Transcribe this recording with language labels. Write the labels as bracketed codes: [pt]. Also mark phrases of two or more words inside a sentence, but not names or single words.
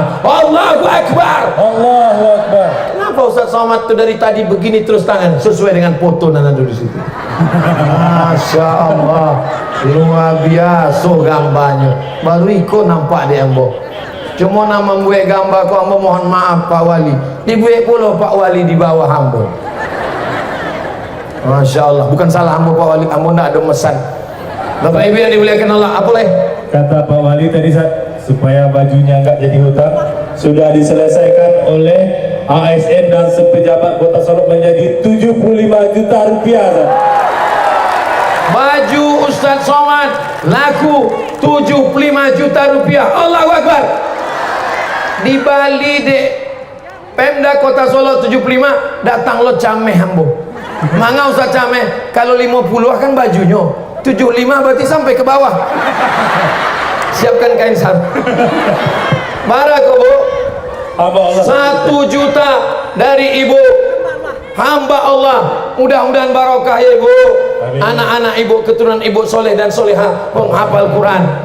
[ar] الله أكبر. الله أكبر. [id] Kenapa Ustaz Somad itu dari tadi begini terus tangan sesuai dengan foto nana dulu di situ. [ar] ما شاء الله, [id] luar biasa gambarnya. Baru ikut nampak dia ambo. Cuma nama buat gambar kau ambo, mohon maaf Pak Wali. Dibuat pula Pak Wali di bawah ambo. [ar] ما شاء الله, [id] bukan salah ambo Pak Wali, ambo tidak ada mesan. Bapak Ibu yang dimuliakan Allah, apa boleh? Kata Pak Wali tadi supaya bajunya enggak jadi hutang, sudah diselesaikan oleh ASN dan sepejabat Kota Solo menjadi 75 juta rupiah. Baju Ustadz Somad laku 75 juta rupiah. [ar] الله أكبر. [min] Di Bali dek Pemda Kota Solo 75 datang lo cameh ambo. [id] Mangga Ustaz cameh, kalau 50 kan bajunya, 75 berarti sampai ke bawah. Siapkan kain sarung. Barak Bu. 1 juta dari ibu hamba Allah. Mudah-mudahan barokah ya Ibu. Anak-anak ibu, keturunan ibu soleh dan soleha, penghafal Quran.